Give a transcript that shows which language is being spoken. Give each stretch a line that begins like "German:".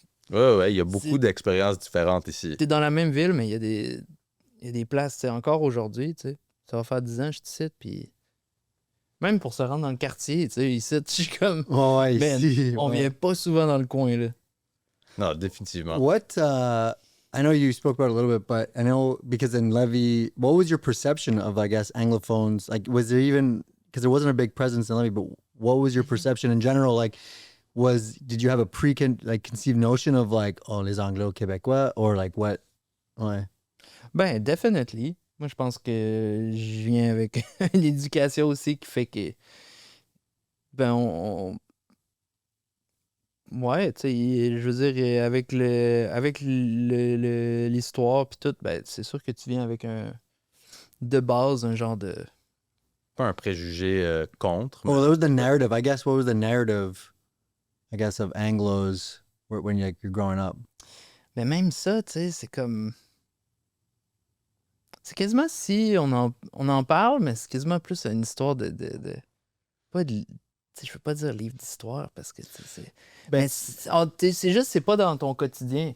French: Ouais, il y a beaucoup d'expériences différentes ici. T'es dans la même ville, mais il y a des places, tu sais, encore aujourd'hui, tu sais. Ça va faire 10 ans que je te cite, puis... Même pour se rendre dans le quartier, tu sais, ici, je suis comme... Ouais,
English: Man,
French: ici. on ouais. vient pas souvent dans le coin, là. Non, définitivement.
English: What I know you spoke about it a little bit, but I know because in Lévis, what was your perception of, I guess, Anglophones? Like, was there even, because there wasn't a big presence in Lévis, but what was your perception in general? Like, did you have a conceived notion of like, oh, les Anglo-Québécois, or like what?
French: Ouais.
English: Ben, definitely.
French: Moi, je pense que je viens avec une éducation aussi qui fait que... Ben, ouais, tu sais, je veux dire, avec l'histoire puis tout, ben, c'est sûr que tu viens avec de base, un genre de... Pas un préjugé contre.
English: Well, that was the narrative. I guess what was the narrative, I guess, of Anglos when you're growing up?
French: Mais même ça, tu sais, c'est comme... C'est quasiment si on en parle, mais c'est quasiment plus une histoire de... Pas de... Tu sais, je veux pas dire livre d'histoire parce que c'est... Ben, c'est juste, c'est pas dans ton quotidien.